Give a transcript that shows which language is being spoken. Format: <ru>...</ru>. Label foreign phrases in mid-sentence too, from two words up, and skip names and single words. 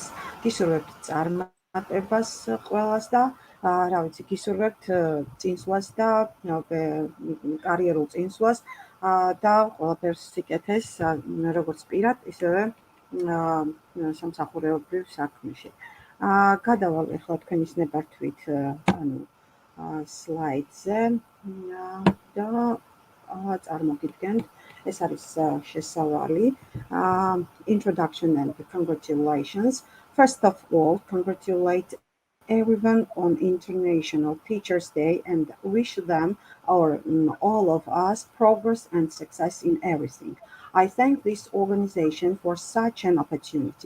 <ka>გისურვებთ წარმატებას ყველას და რა ვიცი, გისურვებთ წინსვლას და კარიერულ წინსვლას და ყველაფერს სიკეთეს, როგორც პირად, ისევე სამსახურეობრივ საქმეში. გადავალ ახლა თქვენის ნებართვით სლაიდზე და წარმოგიდგენთ. ეს არის შესავალი.</ka> <en>Introduction and congratulations. First of all, congratulate everyone on International Teachers' Day and wish them or all of us progress and success in everything. I thank this organization for such an opportunity.</en>